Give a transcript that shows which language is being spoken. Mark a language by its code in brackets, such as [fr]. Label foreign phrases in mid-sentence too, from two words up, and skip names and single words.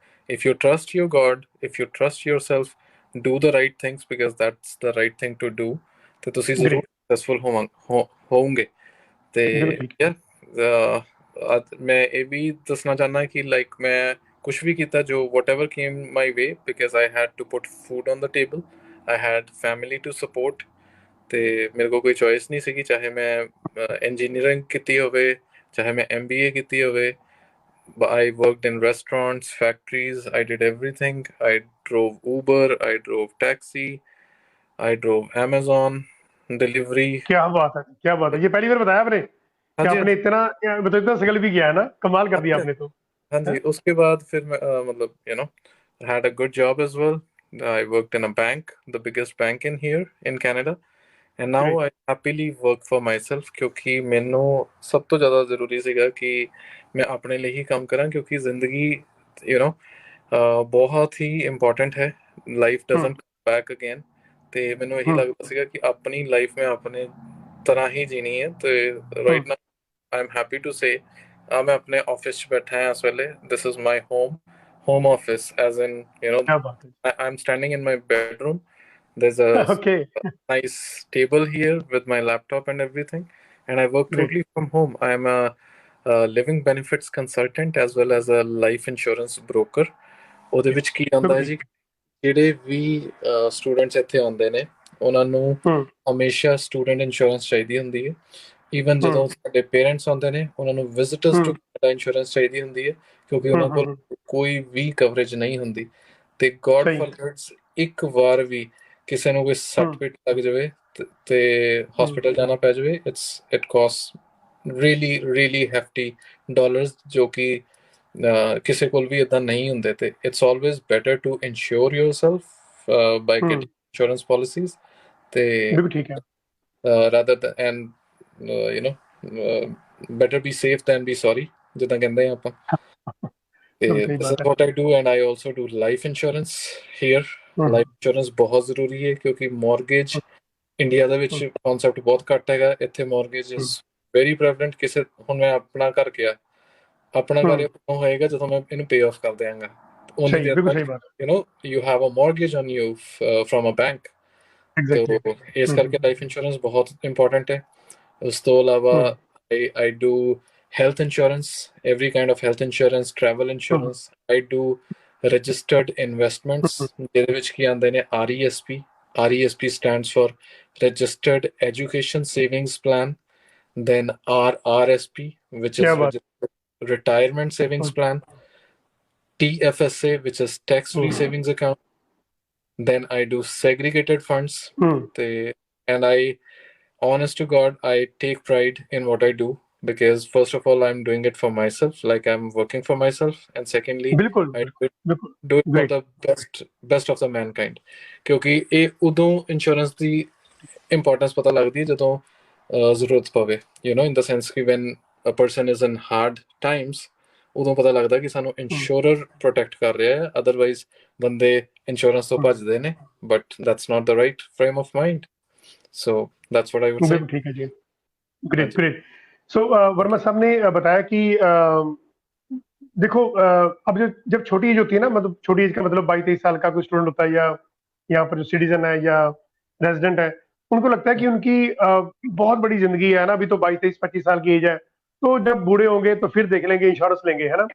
[en] if you trust your God, if you trust yourself, do the right things because that's the right thing to do, [pa] ਤੇ ਤੁਸੀਂ ਜ਼ਰੂਰ [hi] ग्रेट। [pa] ਸਕਸੈਸਫੁਲ ਹੋਵੋਗੇ। ਤੇ [hi] बिल्कुल ठीक। [pa] ਯਾਰ ਮੈਂ ਇਹ ਵੀ ਦੱਸਣਾ ਚਾਹੁੰਦਾ ਕਿ ਲਾਈਕ ਮੈਂ ਕੁਛ ਵੀ ਕੀਤਾ ਜੋ [en] whatever came my way because I had to put food on the table, I had family to support, [pa] ਤੇ ਮੇਰੇ ਕੋਲ ਕੋਈ ਚੋਇਸ ਨਹੀਂ ਸੀਗੀ, ਚਾਹੇ ਮੈਂ ਇੰਜੀਨੀਅਰਿੰਗ ਕੀਤੀ ਹੋਵੇ, ਚਾਹੇ ਮੈਂ MBA ਕੀਤੀ ਹੋਵੇ। [en] I worked in restaurants, factories, I did everything. I drove Uber, I drove taxi, I drove Amazon delivery. [hi] क्या बात है, क्या बात है, ये पहली बार बताया आपने हाँ कि जी, हाँ आपने जी, मतलब इतना स्ट्रगल भी किया है ना, कमाल कर हाँ दिया जी, आपने तो। हाँ है? जी। उसके बाद फिर मैं मतलब [en] had a good job as well. I worked in a bank, the biggest bank in here in Canada. And now [hi] ग्रेट। [en] I happily work for myself, [pa] ਕਿਉਂਕਿ ਮੈਨੂੰ ਸਭ ਤੋਂ ਜ਼ਿਆਦਾ ਜ਼ਰੂਰੀ ਸੀਗਾ ਕਿ ਮੈਂ ਆਪਣੇ ਲਈ ਹੀ ਕੰਮ ਕਰਾਂ, ਕਿਉਂਕਿ ਜ਼ਿੰਦਗੀ [en] you know [pa] ਬਹੁਤ ਹੀ ਇੰਪੋਰਟੈਂਟ ਹੈ। ਲਾਈਫ हम्म। [en] doesn't come back again. [pa] ਤੇ ਮੈਨੂੰ ਇਹੀ हम्म। ਲੱਗਦਾ ਸੀਗਾ ਕਿ ਆਪਣੀ ਲਾਈਫ ਮੈਂ ਆਪਣੇ ਤਰ੍ਹਾਂ ਹੀ ਜੀਣੀ ਹੈ। ਤੇ हम्म। [en] right now I am happy to say [pa] ਮੈਂ ਆਪਣੇ ਆਫਿਸ 'ਚ ਬੈਠਾ ਹਾਂ ਇਸ ਵੇਲੇ। [en] this is my home office, as in [hi] क्या बात है। [en] I'm standing in my bedroom. There's a [hi] ओके। [en] nice table here with my laptop and everything, and I work [hi] ग्रेट। [en] totally from home. I'm a living benefits consultant as well as a life insurance broker. [pa] ਉਹਦੇ ਵਿੱਚ ਕੀ ਆਉਂਦਾ [hi] बिल्कुल [pa] ਹੈ [hi] ठीक। [pa] ਜੀ, ਜਿਹੜੇ ਵੀ ਸਟੂਡੈਂਟਸ ਇੱਥੇ ਆਉਂਦੇ ਨੇ ਉਹਨਾਂ ਨੂੰ हम्म। ਹਮੇਸ਼ਾ ਸਟੂਡੈਂਟ ਇੰਸ਼ੋਰੈਂਸ ਚਾਹੀਦੀ ਹੁੰਦੀ ਹੈ। ਈਵਨ ਜਦੋਂ हम्म। ਸਾਡੇ ਪੇਰੈਂਟਸ ਆਉਂਦੇ ਨੇ ਉਹਨਾਂ ਨੂੰ [en] visitors to हम्म। [pa] ਕੈਨੇਡਾ ਇੰਸ਼ੋਰੈਂਸ ਚਾਹੀਦੀ ਹੁੰਦੀ ਹੈ, ਕਿਉਂਕਿ ਉਹਨਾਂ ਕੋਲ हम्म। ਕੋਈ ਵੀ ਕਵਰੇਜ ਨਹੀਂ ਹੁੰਦੀ। ਤੇ ਗੋਡ [hi] सही। [pa] ਫॉरबिड्स ਇੱਕ ਵਾਰ ਵੀ ਕਿਸੇ ਨੂੰ ਕੋਈ ਸੱਟ हम्म। ਪਿੱਟ ਲੱਗ ਜਾਵੇ ਤੇ हम्म। ਹਸਪੀਟਲ ਜਾਣਾ ਪੈ ਜਾਵੇ, [en] it cost really really hefty dollars, [pa] ਜੋ ਕਿ ਕਿਸੇ ਕੋਲ ਵੀ ਇਦਾਂ ਨਹੀਂ ਹੁੰਦੇ। [en] ਤੇ it's always better to insure yourself by हम्म। getting insurance policies, [pa] ਤੇ [hi] बिल्कुल ठीक है। [en] rather than and better be safe than be sorry, [pa] ਜਿੱਦਾਂ ਕਹਿੰਦੇ ਆ ਆਪਾਂ। [hi] बिल्कुल [pa] ਤੇ [hi] सही [en] this is [hi] बात है। [en] what I do, and I also do life insurance here. हम्म। [pa] ਲਾਈਫ ਇੰਸ਼ੋਰੈਂਸ ਬਹੁਤ ਜ਼ਰੂਰੀ ਹੈ, ਕਿਉਂਕਿ ਮੌਰਗੇਜ ਇੰਡੀਆ ਦੇ ਵਿੱਚ हम्म। ਕਨਸੈਪਟ ਬਹੁਤ ਘੱਟ ਹੈਗਾ। ਇੱਥੇ [en] mortgage is हम्म। very prevalent. [pa] ਕਿਸੇ ਹੁਣ ਮੈਂ ਆਪਣਾ ਘਰ ਗਿਆ, ਆਪਣਾ ਘਰ हम्म। ਉਦੋਂ ਹੋਏਗਾ ਜਦੋਂ ਮੈਂ ਇਹਨੂੰ [en] pay off [pa] ਕਰ ਦਿਆਂਗਾ। ਉਨੀ [hi] सही, [pa] ਦੇਰ [hi] बिल्कुल [pa] ਤੱਕ [hi] सही बात [en] you have a mortgage on you from a bank. [hi] है। [pa] ਤੋ [hi] एग्जैक्टली। [pa] ਇਸ हम्म। ਕਰਕੇ ਲਾਈਫ ਇੰਸ਼ੋਰੈਂਸ ਬਹੁਤ ਇੰਪੋਰਟੈਂਟ ਹੈ। ਉਸ ਤੋਂ ਇਲਾਵਾ हम्म। [en] I do health insurance, every kind of health insurance, travel हम्म। insurance. I do registered investments, हम्म। [pa] ਜਿਹਦੇ ਵਿੱਚ ਕੀ ਆਉਂਦੇ ਨੇ RESP. [en] RESP stands for Registered Education Savings Plan. Then RRSP, which [hi] क्या [en] is [hi] बात। [en] Retirement Savings हम्म। Plan. TFSA, which is Tax-Free हम्म। Savings Account. Then I do segregated funds. हम्म। And I, honest to God, I take pride in what I do, because first of all, I'm doing it for myself, like I'm working for myself, and secondly, [hi] बिल्कुल [en] I [hi] बिल्कुल बिल्कुल। [en] do it for [hi] ग्रेट। [en] the best of the mankind. [pa] ਕਿਉਂਕਿ ਇਹ ਉਦੋਂ ਇੰਸ਼ੋਰੈਂਸ ਦੀ ਇੰਪੋਰਟੈਂਸ ਪਤਾ ਲੱਗਦੀ ਹੈ ਜਦੋਂ ਜ਼ਰੂਰਤ ਪਵੇ, [en] in the sense [pa] ਕਿ [en] when a person is in hard times, [pa] ਉਦੋਂ ਪਤਾ ਲੱਗਦਾ ਕਿ ਸਾਨੂੰ ਇੰਸ਼ੋਰਰ ਪ੍ਰੋਟੈਕਟ ਕਰ ਰਿਹਾ ਹੈ। ਅਦਰਵਾਈਜ਼ ਬੰਦੇ ਇੰਸ਼ੋਰੈਂਸ ਤੋਂ ਭੱਜਦੇ ਨੇ, [en] but that's not the right frame of mind. so that's what I would say. [hi] बिल्कुल ठीक है जी। हाँ ग्रेट जी। ग्रेट। सो वर्मा साहब ने बताया कि देखो अब जो जब छोटी एज होती है ना, मतलब छोटी एज का मतलब 22-23 साल का कोई स्टूडेंट होता है, या यहाँ पर जो सिटीजन है या रेजिडेंट है, उनको लगता है कि उनकी बहुत बड़ी जिंदगी है ना, अभी तो 22-23-25 साल की एज है, तो जब बूढ़े होंगे तो फिर देख लेंगे, इंश्योरेंस लेंगे, है ना।